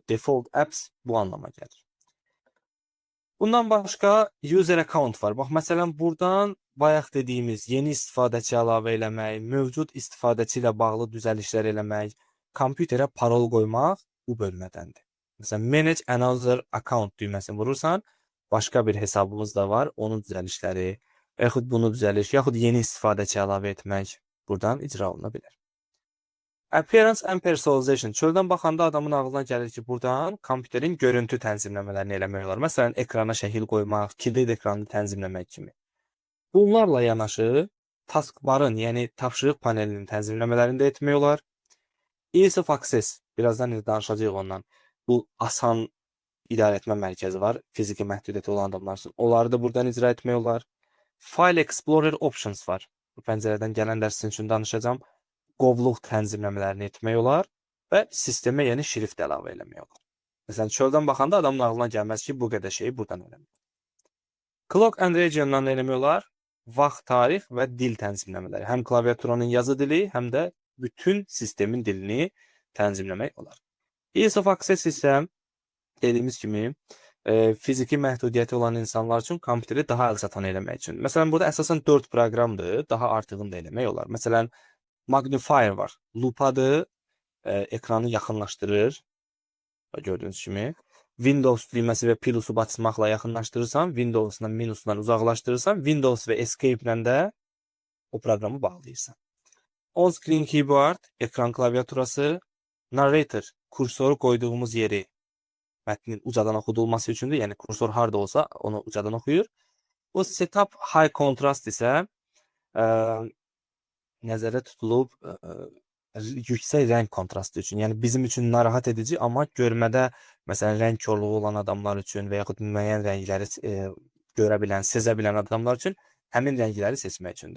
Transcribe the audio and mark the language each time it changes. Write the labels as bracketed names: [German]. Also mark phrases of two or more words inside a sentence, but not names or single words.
[English] Default apps [Azerbaijani] bu anlama gəlir. Bundan başqa [English] user account [Azerbaijani] var. Bax, məsələn, buradan bayaq dediyimiz yeni istifadəçi əlavə eləmək, mövcud istifadəçi ilə bağlı düzəlişlər eləmək, kompüterə parol qoymaq bu bölmədəndir. Məsələn, [English] manage another account [Azerbaijani] düyməsini vurursan, başqa bir hesabımız da var, onun düzəlişləri, yaxud bunu düzəliş, yaxud yeni istifadəçi əlavə etmək buradan icra oluna bilər. [English] Appearance and personalization. [Azerbaijani] Çöldən baxanda adamın ağlına gəlir ki, buradan kompüterin görüntü tənzimləmələrini eləmək olar. Məsələn, ekrana şəkil qoymaq, kilid ekranını tənzimləmək kimi. Bunlarla yanaşı taskbarın, yəni tapşırıq panelinin tənzimləmələrini də etmək olar. [English] Ease of access. [Azerbaijani] Birazdan danışacağıq ondan. Bu asan idarə etmə mərkəzi var. Fiziki məhdudiyyəti olan adamlar üçün. Onları da buradan icra etmək olar. [English] File Explorer options [Azerbaijani] var. Bu pəncərədən gələn dərsin üçün danışacağam. Qovluq tənzimləmələrini etmək olar və sistemə yeni şrift əlavə eləmək olar. Məsələn, çöldən baxanda adamın ağlına gəlməz ki, bu qədər şeyi buradan eləmək. [English] Clock and region- [Azerbaijani] dan eləmək olar. Vaxt, tarix və dil tənzimləmələri. Həm klaviaturanın yazı dili, həm də bütün sistemin dilini tənzimləmək olar. [English] Ease of access [Azerbaijani] isə dediyimiz kimi fiziki məhdudiyyəti olan insanlar üçün kompüteri daha əlçatan eləmək üçün. Məsələn, burada əsasən 4 proqramdır, daha artığını da eləmək olar. Məsələn, magnifier var. Lupadır, ekranı yaxınlaşdırır. Gördüyünüz kimi. Windows düyməsi və plusu basmaqla yaxınlaşdırırsan, Windowsla minusla uzaqlaşdırırsan, Windows və Escape ilə də o proqramı bağlayırsan. [English] On-screen keyboard, [Azerbaijani] ekran klaviaturası, narrator kursoru qoyduğumuz yeri mətnin ucadan oxudulması üçündür. Yəni kursor harda olsa onu ucadan oxuyur. Bu [English] setup high contrast [Azerbaijani] isə nəzərdə tutulub yüksək rəng kontrastı üçün. Yəni bizim üçün narahat edici, amma görmədə məsələn rəng korluğu olan adamlar üçün və yaxud müəyyən rəngləri görə bilən, sezə bilən adamlar üçün həmin rəngləri seçmək üçündür.